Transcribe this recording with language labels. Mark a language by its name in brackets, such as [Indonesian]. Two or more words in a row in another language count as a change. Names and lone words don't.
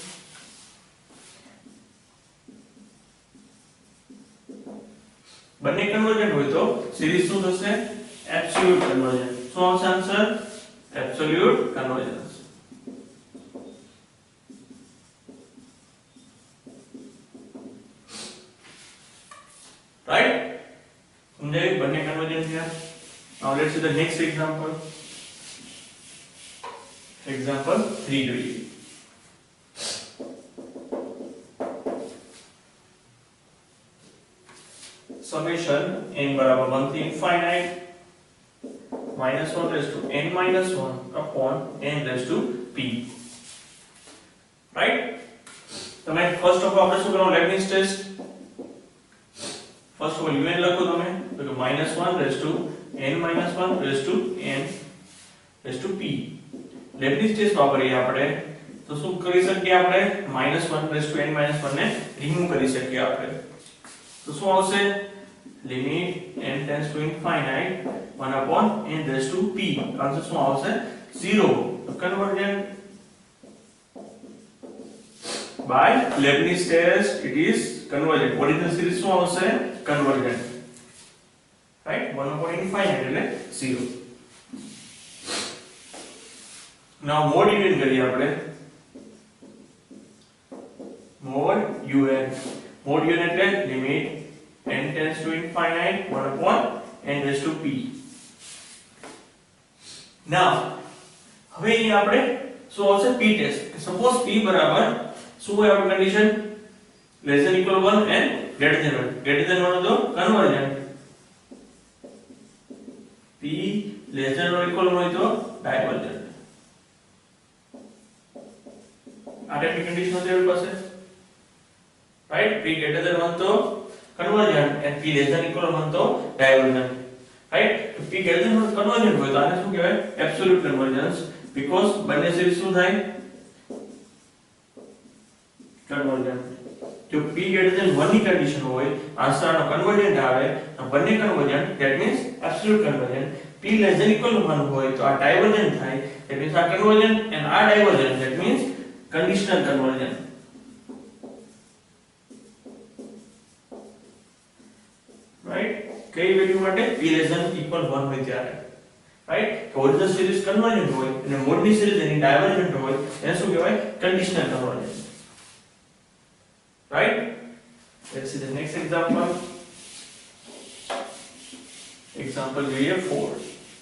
[Gujarati] બંને કન્વર્જન્ટ હોય તો સિરીઝ શું થશે [English] absolute convergent [Gujarati] શું આવશે [English] answer absolute convergence right [Gujarati] સમજાય બંને [English] કન્વર્જન્ટ થયા now let's see the next example 3 જોઈએ summation n [Gujarati] બરાબર 1 થી [English] infinite -1 raised to n minus 1 upon n raised to p right તમે first of [Gujarati] આપણે શું કરવાનું [English] Leibniz test first of all un [Gujarati] લખો તમે તો કે [English] -1 raised to n minus 1 raised to n raised to p Leibniz test [Gujarati] વાપરીએ આપણે તો શું કરી શકીએ આપણે [English] -1 raised to n minus 1 ને રિમૂવ [Gujarati] કરી શકીએ આપણે તો શું આવશે [English] લિમિટ n tends to infinite 1 upon n raised to p આન્સર [Gujarati] શું આવશે [English] 0 કન્વર્જન્ટ by Leibniz test it is convergent original series [Gujarati] શું આવશે [English] convergent right 1 upon infinite એટલે 0 now mod un [Gujarati] કરીએ આપણે [English] mod un એટલે લિમિટ n tends to infinite 1 upon n raised to p now [Gujarati] હવે અહીં આપણે શું આવશે [English] p test suppose p [Gujarati] બરાબર શું હોય આપણી [English] condition less than equal 1 and greater than 1 તો કન્વર્જન્ટ p less than or equal [Gujarati] હોય તો [English] ડાયવર્જન્ટ આ typeની condition [Gujarati] હતી આપણી પાસે [English] રાઈટ p greater than 1 તો કન્વર્જન્ટ and p less than equal 1 તો divergent right તો p greater than 1 કન્વર્જન્ટ [Gujarati] હોય તો આને શું કહેવાય [English] absolute convergence because બંને સિરીઝ [Gujarati] શું થાય [English] કન્વર્જન્ટ જો p greater than 1 ની કન્ડિશન હોય આન્સર આનો કન્વર્જન્ટ [Gujarati] આવે તો બંને [English] convergent that means absolute convergent p less than equal 1 [Gujarati] હોય તો આ [English] ડાયવર્જન્ટ થાય that means આ કન્વર્જન્ટ and આ divergent that means conditional convergent રાઈટ કઈ વેલ્યુ માટે p less than equal 1 [Gujarati] હોય ત્યારે [English] રાઈટ તો original series convergent [Gujarati] હોય અને [English] મોડની સિરીઝ એની ડાયવર્જન્ટ [Gujarati] હોય એને શું કહેવાય [English] conditional convergent right let's see the next example જોઈએ 4